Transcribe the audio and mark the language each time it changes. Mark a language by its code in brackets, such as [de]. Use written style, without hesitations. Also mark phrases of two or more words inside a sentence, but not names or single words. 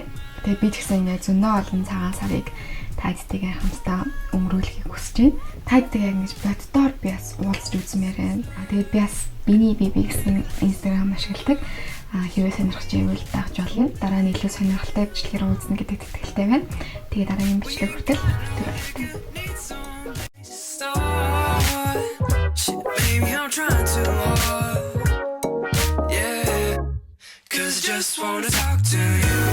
[mn] Тэгээ би ч гэсэн ингээ зөндөө олон цагаан сарыг та идтэйгээ хамтдаа өнгөрүүлэхийг хүсэж байна. Та идтэйгээ ингэж боддоор би бас уулзч үзмээр байна. Тэгээд би бас биний биби гэсэн Instagram ашигладаг. Хэрвээ сонирхож байвал дагж болно. Дараа нь илүү сонирхолтой бичлэгээр уулзна гэдэг итгэлтэй байна. Тэгээ дараагийн бичлэг хүртэл түр баяртай. [en] Baby, I'm trying too hard. Yeah, 'cause I just wanna talk to you.